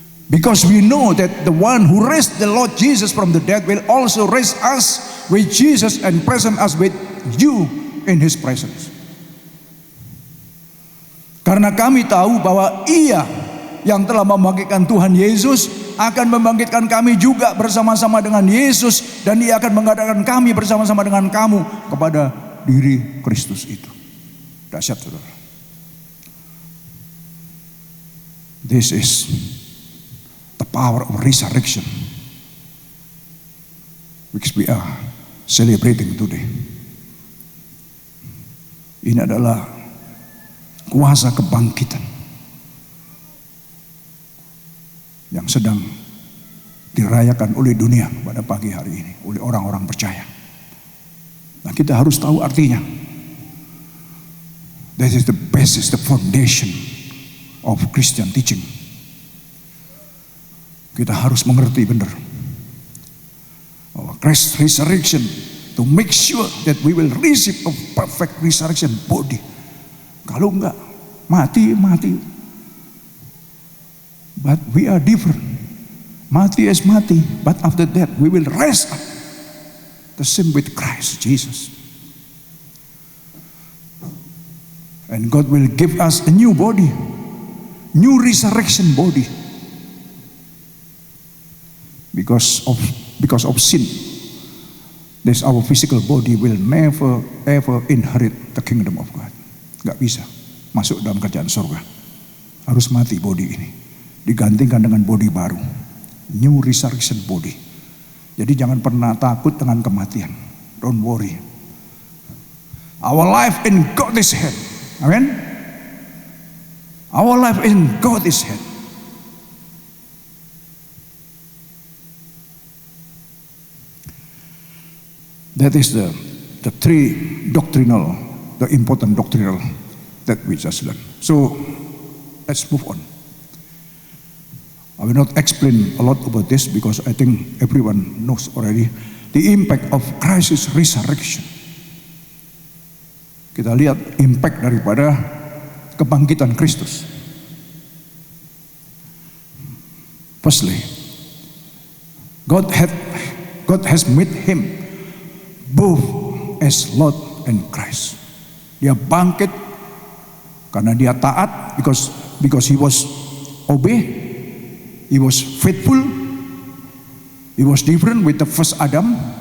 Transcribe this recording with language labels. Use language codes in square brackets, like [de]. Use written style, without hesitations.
[en] Because we know that the one who raised the Lord Jesus from the dead will also raise us with Jesus and present us with you in His presence. [id] Karena kami tahu bahwa Ia yang telah membangkitkan Tuhan Yesus akan membangkitkan kami juga bersama-sama dengan Yesus, dan Ia akan mengadakan kami bersama-sama dengan kamu kepada diri Kristus itu. Dahsyat, saudara. [en] This is the power of resurrection which we are celebrating today. [id] Ini adalah kuasa kebangkitan yang sedang dirayakan oleh dunia pada pagi hari ini, oleh orang-orang percaya. Nah, kita harus tahu artinya. [en] That is the basis, the foundation of Christian teaching. [id] Kita harus mengerti benar bahwa [en] Christ's resurrection, to make sure that we will receive a perfect resurrection body. [id] Kalau enggak, mati. [en] But we are different. Mati is mati, but after that we will rise up. The same with Christ Jesus. And God will give us a new body, new resurrection body. because of sin. This our physical body will never ever inherit the kingdom of God. [id] Gak bisa masuk dalam kerjaan surga. Harus mati body ini, digantikan dengan body baru, [en] new resurrection body. [id] Jadi jangan pernah takut dengan kematian. [en] Don't worry. Our life in God's hand. Amen. Our life in God's hand. That is the three doctrinal, the important doctrinal that we just learned. So let's move on. I will not explain a lot about this because I think everyone knows already the impact of Christ's resurrection. [id] Kita lihat impact daripada kebangkitan Kristus. [en] Firstly, God has made him both as Lord and Christ. [id] Dia bangkit karena dia taat, [en] because he was obey, he was faithful, he was different with the first Adam.